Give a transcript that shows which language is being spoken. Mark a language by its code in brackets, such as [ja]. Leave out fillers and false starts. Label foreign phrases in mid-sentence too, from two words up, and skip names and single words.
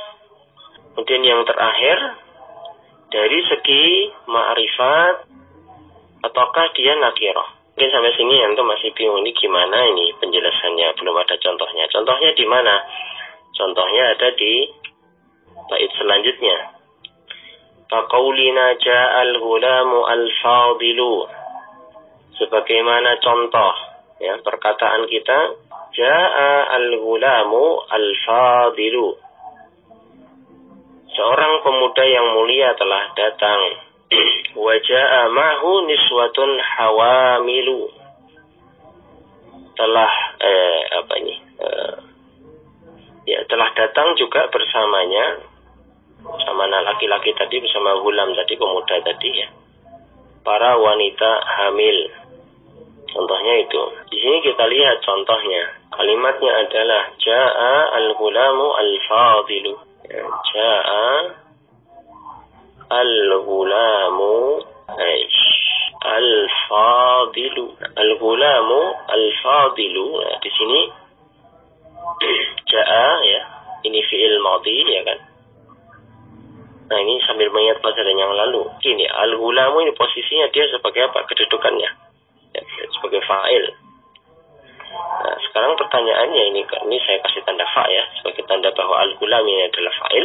[id] Kemudian yang terakhir, dari segi ma'rifat ataukah dia nakirah. Mungkin sampai sini antum masih bingung, ini gimana ini penjelasannya, belum ada contohnya. Contohnya di mana? Contohnya ada di bait selanjutnya. [ar] فقولنا جاء الغلام الفاضل. [id] Sebagaimana contoh ya perkataan kita, [ar] جاء الغلام الفاضل. [id] Seorang pemuda yang mulia telah datang. [ar] وجاء معه نسوة حوامل. [id] Telah telah datang juga bersamanya, bersama anak laki-laki tadi, bersama gulam tadi, pemuda tadi ya, para wanita hamil. Contohnya itu. Di sini kita lihat contohnya. Kalimatnya adalah [ar] جاء الغلام الفاضل. Ya, جاء الغلام الفاضل. الغلام الفاضل. [id] Nah, di sini ja'a ya, ini [ar] فعل ماضي [id] ya kan. Nah, ini sambil mengingat pelajaran yang lalu. Gini, al-ghulamu ini posisinya dia sebagai apa? Kedudukannya. Ya, sebagai fa'il. Nah, sekarang pertanyaannya ini saya kasih tanda fa ya, sebagai tanda bahwa al-ghulam ini adalah fa'il.